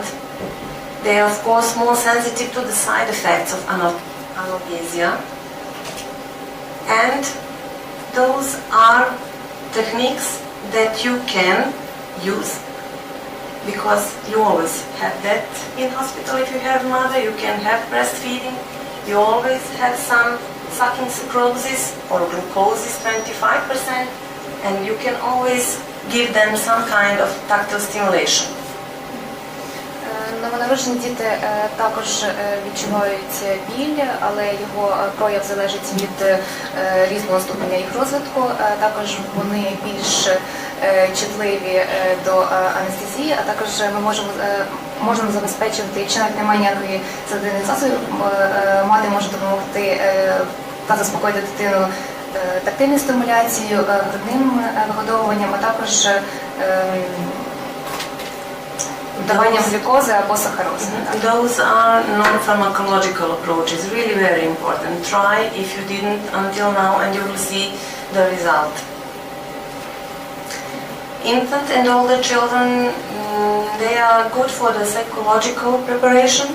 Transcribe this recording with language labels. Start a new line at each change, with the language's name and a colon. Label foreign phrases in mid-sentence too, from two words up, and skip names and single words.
English: They are of course more sensitive to the side effects of analgesia, and those are techniques that you can use because you always have that in hospital. If you have mother, you can have breastfeeding, you always have some sucking psychosis or glucosis 25%, and you can always give them some kind of tactile stimulation.
Ukrainian: Новонароджені діти також відчувають біль, але його прояв залежить від різного ступеня їх розвитку. Також вони більш чутливі до анестезії, а також ми можемо забезпечувати, якщо навіть немає ніякої седативних засобів, мати може допомогти та заспокоїти дитину тактильною стимуляцією, грудним вигодовуванням, а також даванням глюкози або сахарозу.
English: Those are non-pharmacological approaches, really very important. Try if you didn't until now and you will see the result. Infant and older children, they are good for the psychological preparation.